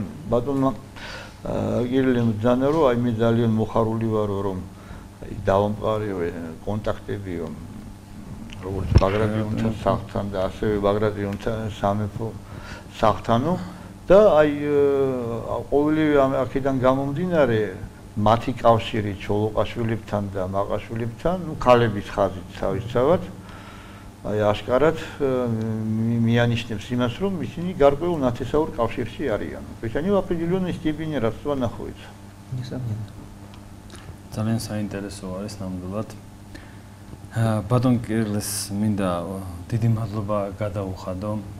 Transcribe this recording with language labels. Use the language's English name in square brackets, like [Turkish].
[Georgian] Потом Кириллем Дзанеро, а мы ძალიან მოხარული ვარ რომ დავამყარე კონტაქტები როგორც ბაგრატიონთან სახლთან და ასევე ბაგრატიონთან სამეფო სახლთანო და აი ყოველივე აქედან გამომდინარე მათი კავშირი ჩოლოყაშვილებთან და მაყაშვილებთან ქალების ხაზით თავისთავად აი აშკარად მიანიშნებს იმას რომ ისინი გარკვეულ ნათესაურ კავშირში არიან. [Russian] То есть они в определенной степени родства находятся. Несомненно. [Georgian] ძალიან საინტერესო არის ნამდვილად. ბატონ კირილეს მინდა დიდი მადლობა გადაუხადო.